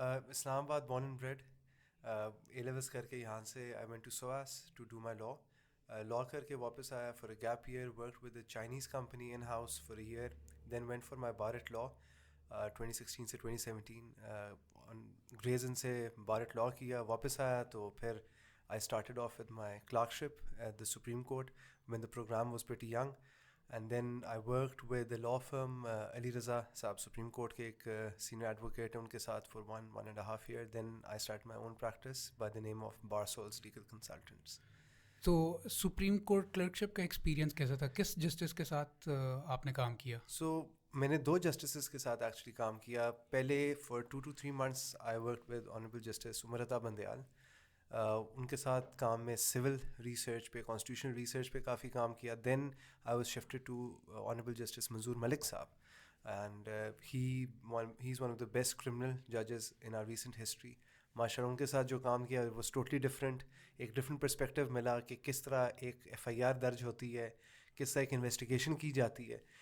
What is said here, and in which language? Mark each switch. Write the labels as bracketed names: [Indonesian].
[English] Islamabad born and bred. A levels [Urdu] کر کے یہاں سے [English] I went to SOAS to do my law. [Urdu] لا کر کے واپس آیا [English] For a gap year, worked with a Chinese company in house for a year, then went for my bar at law 2016 سے 2017. [Urdu] گریزن سے بارٹ لا کیا, واپس آیا تو پھر [English] I started off with my clerkship at the Supreme Court when the program was pretty young, and then I worked with the law firm Ali Raza Saab, Supreme Court [Urdu] ke ek senior advocate unke saath [English] for one and a half year. Then I started my own practice by the name of Barsols Legal Consultants. [Urdu] تو supreme court کلرکشپ کا experience کیسا تھا, کس justice کے ساتھ آپ نے کام کیا؟ So میں نے 2 جسٹسز کے ساتھ ایکچولی کام کیا. [English] پہلے for 2 to 3 months I worked with Honorable Justice Umar Ata Bandial. [Urdu] ان کے ساتھ کام میں سول ریسرچ پہ, کانسٹیٹیوشنل ریسرچ پہ کافی کام کیا. [English] Then I was shifted to honourable justice منظور ملک صاحب, and he is one of the best criminal ججز ان are recent history. [Urdu] ماشاء اللہ ان کے ساتھ جو کام کیا [English] Was totally different. [Urdu] ایک ڈفرینٹ پرسپیکٹیو ملا کہ کس طرح ایک FIR درج ہوتی ہے, کس طرح ایک انویسٹیگیشن کی جاتی ہے.